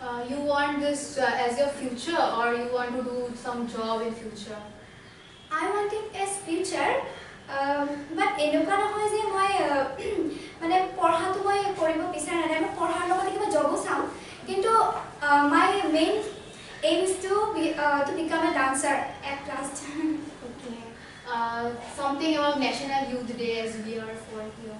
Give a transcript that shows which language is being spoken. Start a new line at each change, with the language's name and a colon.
English: You want this as your future or you want to do some job in future? I want it as future, but
Assamese: এনেকুৱা নহয় যে মই মানে পঢ়াটো মই কৰিব বিচাৰা নাই মই পঢ়াৰ লগতে কিবা জবো চাম কিন্তু
English: my main aim is to become a dancer at last. Okay. Something about National Youth Day as we are for here.